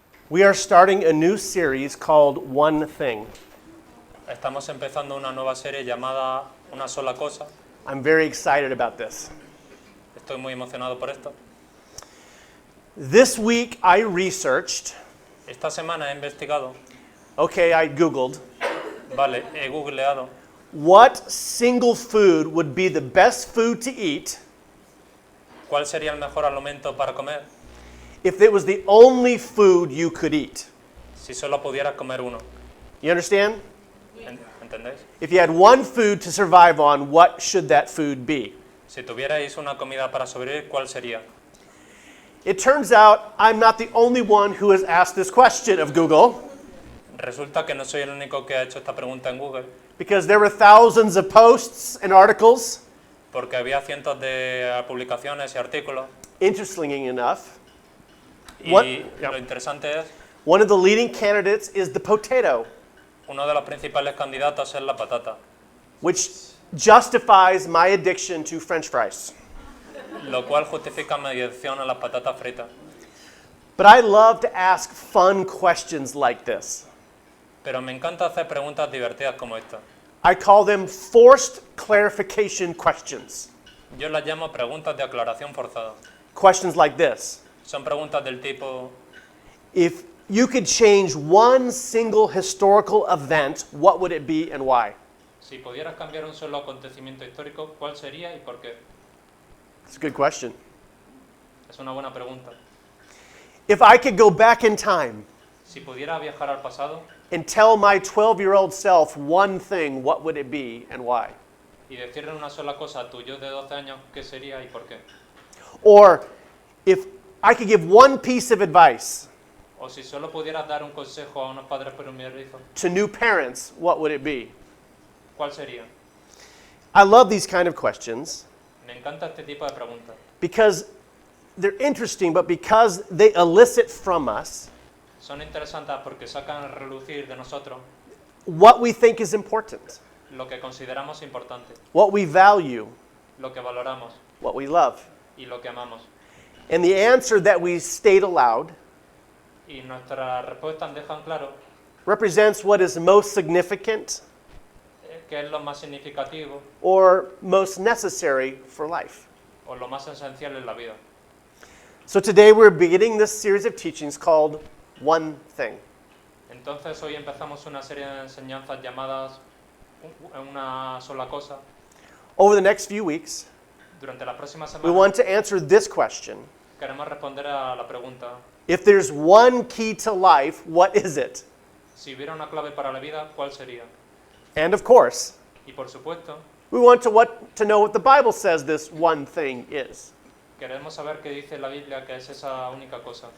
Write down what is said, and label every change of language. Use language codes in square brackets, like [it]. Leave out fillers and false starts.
[en] We are starting a new series called One Thing. [es] Estamos empezando una nueva serie llamada Una sola cosa. [en] I'm very excited about this. [es] Estoy muy emocionado por esto. [en] This week I researched, [es] Esta semana he investigado, [en] I Googled, [es] he googleado [en] what single food would be the best food to eat [es] cuál sería el mejor alimento para comer [en] if it was the only food you could eat. [es] si solo pudieras comer uno. [en] You understand? [es] ¿Entendéis? [en] If you had one food to survive on, what should that food be? [es] Si tuvierais una comida para sobrevivir, ¿cuál sería? [en] It turns out I'm not the only one who has asked this question of Google, [es] Resulta que no soy el único que ha hecho esta pregunta en Google, [en] because there were thousands of posts and articles. [es] porque había cientos de publicaciones y artículos. [en] Interestingly enough, [es] Y [en] What? [es] lo interesante es, [en] one of the leading candidates is the potato, [es] uno de los principales candidatos es la patata, [en] which justifies my addiction to French fries. [es] lo cual justifica mi adicción a las patatas fritas. [en] But I love to ask fun questions like this. [es] Pero me encanta hacer preguntas divertidas como esta. [en] I call them forced clarification questions. [es] Yo las llamo preguntas de aclaración forzada. [en] Questions like this. [es] Son preguntas del tipo, [en] If you could change one single historical event, what would it be and why? [es] si pudieras cambiar un solo acontecimiento histórico, ¿cuál sería y por qué? [en] It's a good question. [es] Es una buena pregunta. [en] If I could go back in time [es] Si pudiera viajar al pasado [en] and tell my 12-year-old self one thing, what would it be and why? [es] y decirle una sola cosa a tu yo de 12 años, ¿qué sería y por qué? [en] Or if I could give one piece of advice [es] O si solo pudieras dar un consejo a unos padres primerizos, [en] to new parents, what would it be? [es] ¿cuál sería? [en] I love these kind of questions [es] Me encanta este tipo de preguntas, [en] because they're interesting, but because they elicit from us [es] son interesantes porque sacan a relucir de nosotros [en] what we think is important, [es] lo que consideramos importante, [en] what we value, [es] lo que valoramos [en] what we love. [es] y lo que amamos. [en] And the answer that we state aloud [es] Y nuestras respuestas dejan claro [en] represents what is most significant [es] qué es lo más significativo [en] or most necessary for life. [es] o lo más esencial en la vida. [en] So today we're beginning this series of teachings called One Thing. [es] Entonces hoy empezamos una serie de enseñanzas llamadas Una sola cosa. [en] Over the next few weeks, [es] Durante las próximas [en] we [es] semanas [en] want to answer this question. [es] queremos responder a la pregunta, [en] If there's one key to life, what is it? [es] si hubiera una clave para la vida, ¿cuál sería? [en] And of course, [es] Y por supuesto, [en] we want to know what the Bible says this one thing is. [es] queremos saber qué dice la Biblia que es esa única cosa.